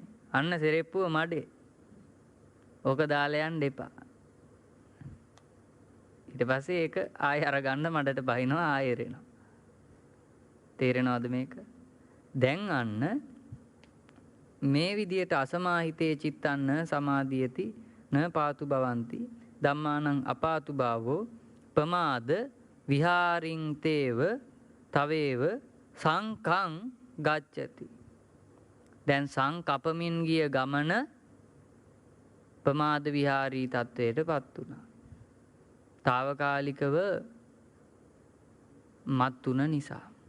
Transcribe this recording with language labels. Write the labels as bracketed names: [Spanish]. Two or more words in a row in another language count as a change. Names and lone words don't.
[Sinhala] අන්න සෙරෙප්පුව මඩේ. ඕක දාලා යන්න එපා. ඊට පස්සේ ඒක ආයෙ අරගන්න මඩට බහිනවා ආයෙ එරෙනවා. තේරෙනවද මේක? දැන් අන්න මේ විදියට [Pali] අසමාහිතේ චිත්තන්න සමාධියති න පාතු භවಂತಿ ධම්මානං අපාතු භාවෝ ප්‍රමාද විහාරින් තේව තවේව සංකං ගච්ඡති. [Sinhala] දැන් සංකපමින් ගිය ගමන ප්‍රමාද විහාරී තත්වයටපත් වුණා. తాවකාලිකව මත් තුන නිසා.